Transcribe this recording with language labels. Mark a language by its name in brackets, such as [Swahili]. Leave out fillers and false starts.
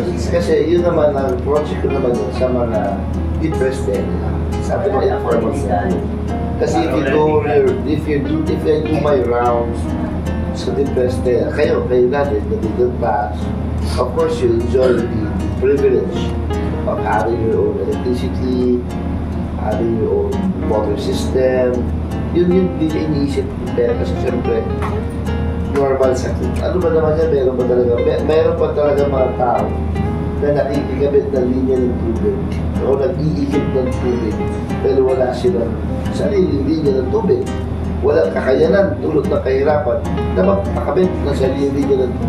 [Filipino] Kasi yun naman, ang project ko naman yun sa mga depressed area. Sabi mo, informal setting. [English] Kasi if I do my rounds sa depressed area, [Filipino] kayo natin, [English] the middle class, of course you enjoy the privilege of having your own electricity, having your own water system. [Filipino] Yun iniisip ko. Kasi siyempre, normal sa ano ba naman yan, meron pa talaga mga tao na nakikikabit ng linya ng tubig o nag-iikip ng tubig pero wala silang sariling linya ng tubig. walang kakayanan, dulot ng kahirapan, na magpakabit ng sarili nila.